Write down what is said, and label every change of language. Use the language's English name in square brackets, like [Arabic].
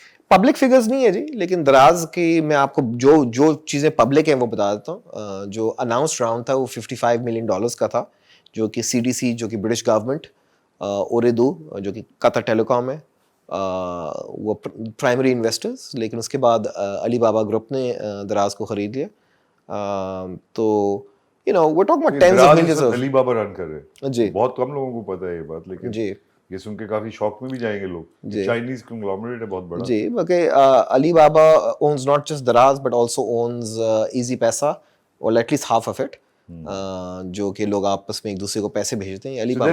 [Urdu] Public figures نہیں ہے جی, لیکن دراز کی میں آپ کو جو چیزیں پبلک ہیں وہ بتا دیتا ہوں. جو اناؤنس راؤنڈ تھا وہ $55 ملین کا تھا, جو کہ CDC جو کہ برٹش گورنمنٹ, اوریدو جو کہ قطر ٹیلی کام ہے, وہ پرائمری انویسٹرز. لیکن اس کے بعد علی بابا گروپ نے دراز کو خرید لیا. [English] تو we're talking about tens of millions of. [Urdu] علی بابا رن کر رہے جی, بہت کم لوگوں کو پتہ ہے یہ بات, لیکن جی یہ سن کے کافی شوق میں بھی جائیں گے لوگ. چائنیز کنگلومریٹ ہے بہت بڑا. جی, بلکہ علی بابا [English] owns not just [Urdu] دراز [English] but also owns [Urdu] ایزی پیسہ, [English] or at least half of it, [Urdu] جو کہ لوگ آپس میں ایک دوسرے کو پیسے بھیجتے ہیں. علی بابا